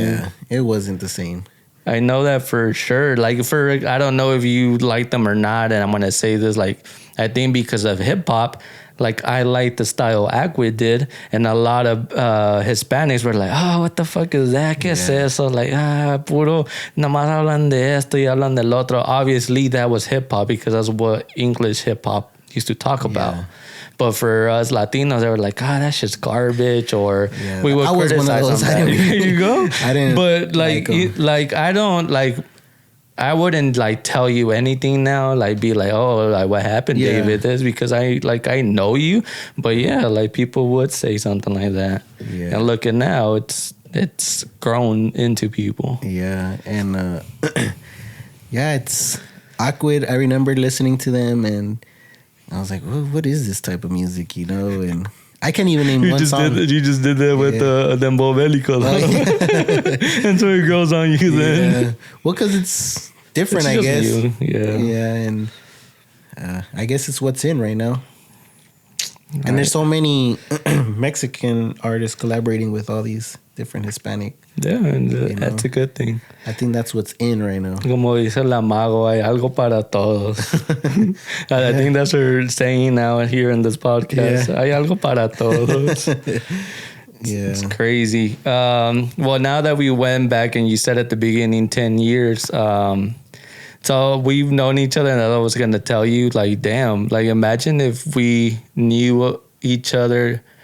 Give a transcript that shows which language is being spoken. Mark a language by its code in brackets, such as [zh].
[en] Yeah, it wasn't the same. I know that for sure. Like, I don't know if you like them or not, and I'm gonna say this, like, I think because of hip hop, like I like the style Aquid did, and a lot of Hispanics were like, oh, what the fuck is that? [es] ¿Qué es eso? Like, puro, nomás hablan de esto y hablan del otro. [en] Obviously, that was hip hop because that's what English hip hop used to talk about. Yeah. But for us Latinos, they were like, that shit's garbage, or we would criticize on that. Here you go. I didn't. But like I don't like. I wouldn't like tell you anything now, like be like, oh, like what happened, David? This because I know you, but like people would say something like that. Yeah. And look at now, it's grown into people. Yeah, and it's Aquid. I remember listening to them, and I was like, what is this type of music, And I can't even name one song. You just did that with them Bobélicos. And so it goes on you then. Yeah. Well, because it's different, I guess. You. Yeah. Yeah, and I guess it's what's in right now. And there's so many Mexican artists collaborating with all these different Hispanic. Yeah, and that's a good thing. I think that's what's in right now. [es] Como dice la mago, hay algo para todos. [en] I think that's her saying now here in this podcast. [es] Hay algo para todos. [en] It's crazy. Well, now that we went back and you said at the beginning 10 years, so we've known each other, and I was going to tell you, like, damn, like imagine if we knew each other.